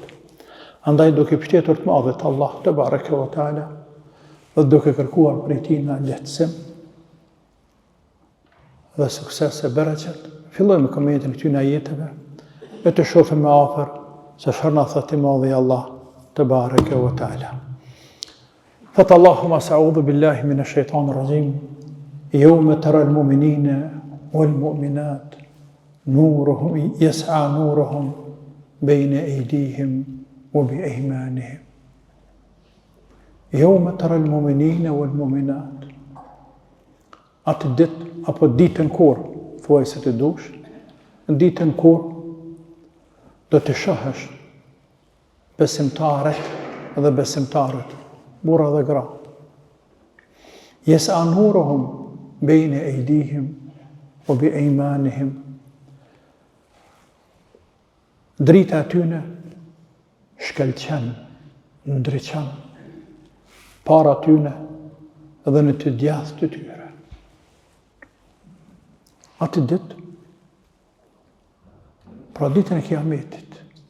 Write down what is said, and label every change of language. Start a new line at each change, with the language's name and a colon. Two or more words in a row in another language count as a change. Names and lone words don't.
Albanian: Andaj duke pështetur të madhe të Allah
Arabic: تبارك وتعالى
Albanian: dhe duke kërkuar prej tij në lehtësim dhe sukses e bereqet, fillojmë komentin këtyre ajeteve e të shohim më afër se çfarë na thotë i madhi Allah
Arabic: تبارك وتعالى. Thot اللهم سأعوذ بالله من الشيطان الرجيم. يوم ترى المؤمنين والمؤمنات نورهم يسعى نورهم بين أيديهم وبأيمانهم. يوم ترى المؤمنين والمؤمنات.
Albanian: Atë ditë apo ditën kur, thuaj se të dush, ditën kur do të shohësh besimtarët dhe besimtarët, burra dhe gra.
Arabic: يسعى نورهم بين أيديهم وبأيمانهم.
Albanian: Drita atyne shkëlqen, ndriçon para tyne dhe në të djathtë të tyre. Atë ditë, pra ditën e Kiametit.